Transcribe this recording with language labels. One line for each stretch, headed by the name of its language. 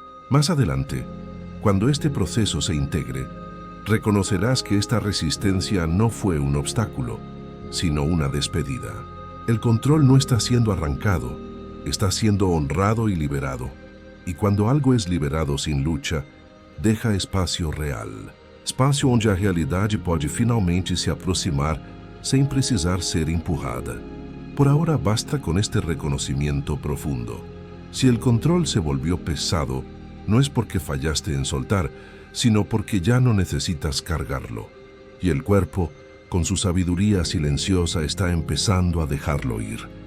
Spanish: Más adelante, cuando este proceso se integre, reconocerás que esta resistencia no fue un obstáculo, sino una despedida. El control no está siendo arrancado, está siendo honrado y liberado. Y cuando algo es liberado sin lucha, deja espacio real.
Portuguese: Espacio onde a realidade pode finalmente se aproximar sem precisar ser empurrada.
Spanish: Por ahora basta con este reconocimiento profundo. Si el control se volvió pesado, no es porque fallaste en soltar, sino porque ya no necesitas cargarlo. Y el cuerpo, con su sabiduría silenciosa, está empezando a dejarlo ir.